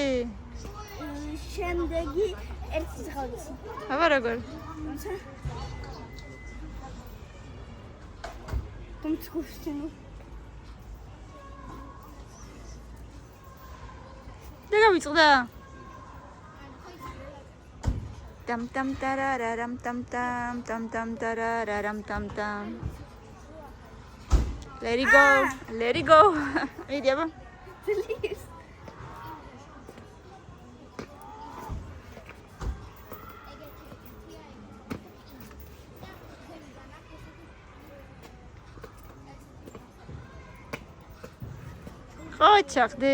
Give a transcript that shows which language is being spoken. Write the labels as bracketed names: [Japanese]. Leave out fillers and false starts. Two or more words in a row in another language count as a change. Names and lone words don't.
[Georgian] შემდეგი ერთი ზღავცი. აბა როგორ? თუმცა დაგავიწყდა. tam tam tararam tam tam tam tam tararam tam tam. [English] Let it go. Let it go. [Georgian] ვიდი აბა. ხო ჩახდი.